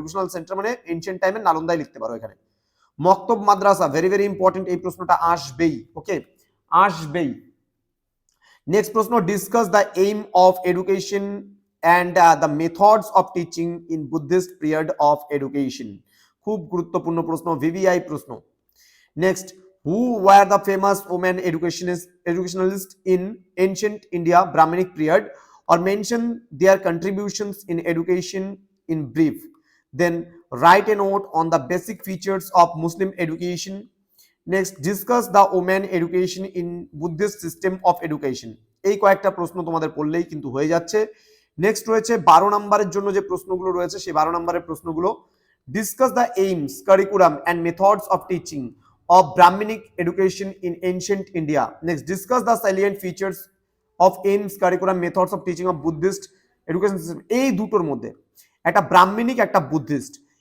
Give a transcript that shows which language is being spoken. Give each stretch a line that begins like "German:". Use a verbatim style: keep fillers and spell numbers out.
Bangla: Educational centre মানে ancient টাইমে নালন্দায় লিখতে পারো। এখানে মক্তব মাদ্রাসা,
English: very very important,
Bangla: এই প্রশ্নটা আসবেই।
English: Okay, আসবেই। Next প্রশ্ন, discuss the aim of education and the methods of teaching in Buddhist period of education,
Bangla: খুব গুরুত্বপূর্ণ প্রশ্ন, ভিভিআই প্রশ্ন।
English: Next, who were the famous women educationists educationalists in ancient India Brahminic period, or mention their contributions in education in brief, then write a note on the basic features of Muslim education, next discuss the women education in Buddhist system of education.
Bangla: এই কয়েকটা প্রশ্ন তোমাদের পড়লেই কিন্তু হয়ে যাচ্ছে। Next রয়েছে বারো নম্বরের জন্য যে প্রশ্নগুলো রয়েছে, সেই বারো নম্বরের প্রশ্নগুলো,
English: discuss the aims, curriculum and methods of teaching of Brahminic education in ancient India. Next, discuss the salient features of aims, curriculum, methods of teaching of Buddhist education system.
Bangla: এই দুটোর মধ্যে একটা ব্রাহ্মণিক, একটা বুদ্ধিস্ট,